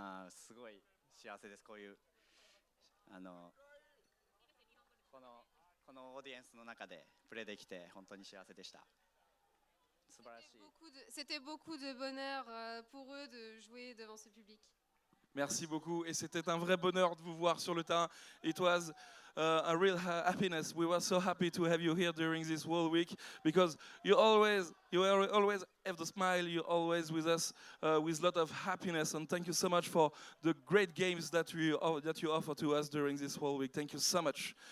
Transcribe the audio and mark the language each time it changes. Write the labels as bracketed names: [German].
[Japanese] すごい幸せです。こういうこのオーディエンスの中でプレーできて本当に幸せでした。素晴らしい。 [French] C'était beaucoup de bonheur pour eux de jouer devant ce public. Merci beaucoup. Et c'était un vrai bonheur de vous voir sur le terrain. [English] It was a real happiness. We were so happy to have you here during this whole week because you always have the smile. You're always with us with a lot of happiness. And thank you so much for the great games that you offer to us during this whole week. Thank you so much.